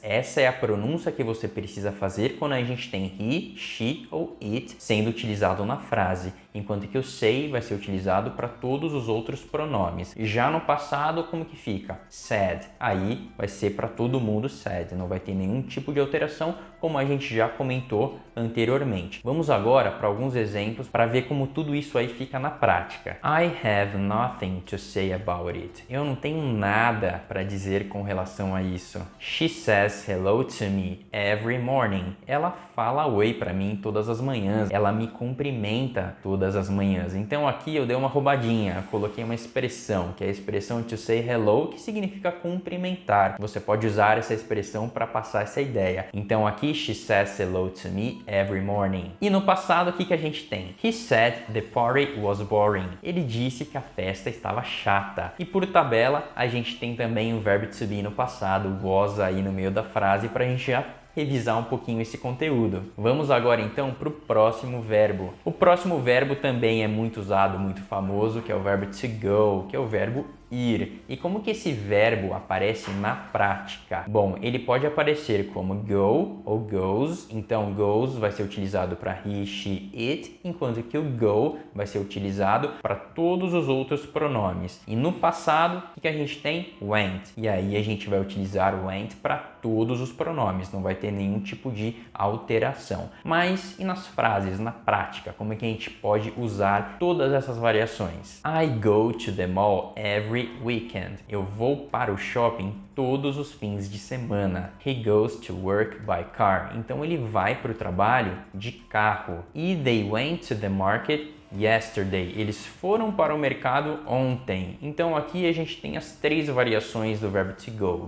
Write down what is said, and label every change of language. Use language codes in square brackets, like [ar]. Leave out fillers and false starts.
[pt] Essa é a pronúncia que você precisa fazer quando a gente tem he, she ou it sendo utilizado na frase, enquanto que o say vai ser utilizado para todos os outros pronomes. Já no passado, como que fica? Said. Aí vai ser para todo mundo said, não vai ter nenhum tipo de alteração, como a gente já comentou anteriormente. Vamos agora para alguns exemplos para ver como tudo isso aí fica na prática. [en] I have nothing to say about it. [pt] Eu não tenho nada para dizer com relação a isso. [en] She says hello to me every morning. [pt] Ela fala oi para mim todas as manhãs. Ela me cumprimenta todas as manhãs. Então aqui eu dei uma roubadinha. Eu coloquei uma expressão, que é a expressão to say hello, que significa cumprimentar. Você pode usar essa expressão para passar essa ideia. Então aqui [en] she says hello to me every morning. [pt] E no passado, o que a gente tem? [en] He said the party was boring. [pt] Ele disse que a festa estava chata. E por tabela, a gente tem também o verbo to be no passado, was aí no meio da frase, para a gente já revisar um pouquinho esse conteúdo. Vamos agora então para o próximo verbo. O próximo verbo também é muito usado, muito famoso, que é o verbo to go, que é o verbo ir. E como que esse verbo aparece na prática? Bom, ele pode aparecer como go ou goes. Então, goes vai ser utilizado para he, she, it, enquanto que o go vai ser utilizado para todos os outros pronomes. E no passado, o que a gente tem? Went. E aí a gente vai utilizar o went para todos os pronomes, não vai ter nenhum tipo de alteração. Mas e nas frases, na prática, como é que a gente pode usar todas essas variações? [en] I go to the mall every weekend. [pt] Eu vou para o shopping todos os fins de semana. [en] He goes to work by car. [pt] Então ele vai para o trabalho de carro. [en] E they went to the market yesterday. [pt] Eles foram para o mercado ontem. Então aqui a gente tem as 3 variações do verbo to go.